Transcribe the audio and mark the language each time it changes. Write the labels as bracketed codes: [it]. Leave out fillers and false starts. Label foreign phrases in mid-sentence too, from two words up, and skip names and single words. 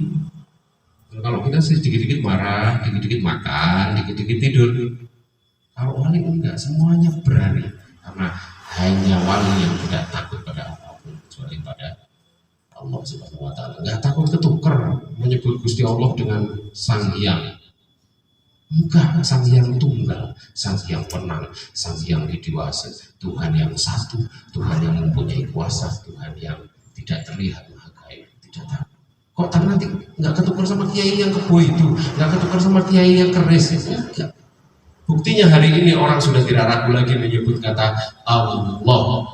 [id] Kalau kita sih dikit-dikit marah, dikit-dikit makan, dikit-dikit tidur. Kalau wali enggak, semuanya berani. Karena hanya wali yang tidak takut pada apapun kecuali pada Allah [ar] سبحانه وتعالى. [id] Enggak takut ketuker menyebut Gusti Allah dengan Sang Hyang. Enggak, Sang Hyang tunggal, Sang Hyang penang, Sang Hyang dewasa, Tuhan yang satu, Tuhan yang mempunyai kuasa, Tuhan yang tidak terlihat maha gaib, tidak takut. Kok tapi nanti nggak ketukar sama kiai yang kebo itu, nggak ketukar sama kiai yang keris itu, enggak. Buktinya hari ini orang sudah tidak ragu lagi menyebut kata Allah.